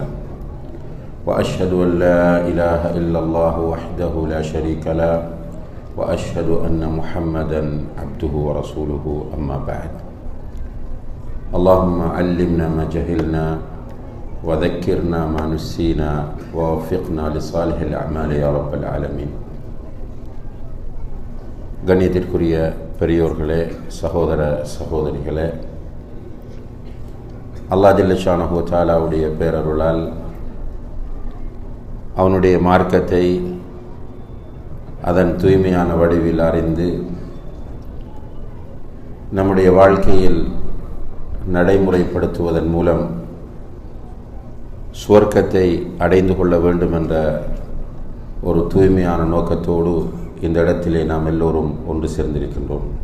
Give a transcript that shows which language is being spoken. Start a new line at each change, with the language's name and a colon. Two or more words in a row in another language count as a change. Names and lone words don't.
Arabic: وأشهد أن لا إله إلا الله وحده لا شريك له وأشهد أن محمدا عبده ورسوله. أما بعد، اللهم علمنا ما جهلنا وذكرنا ما نسينا ووفقنا لصالح الأعمال يا رب العالمين.
Tamil: கண்ணியத்திற்குரிய பெரியோர்களே, சகோதர சகோதரிகளே,
Arabic: الله جل شأنه وتعالى
Tamil: பேரருளால் அவனுடைய மார்க்கத்தை அதன் தூய்மையான வடிவில் அறிந்து நம்முடைய வாழ்க்கையில் நடைமுறைப்படுத்துவதன் மூலம் சுவர்க்கத்தை அடைந்து கொள்ள வேண்டும் என்ற ஒரு தூய்மையான நோக்கத்தோடு இந்த இடத்திலே நாம் எல்லோரும் ஒன்று சேர்ந்திருக்கின்றோம்.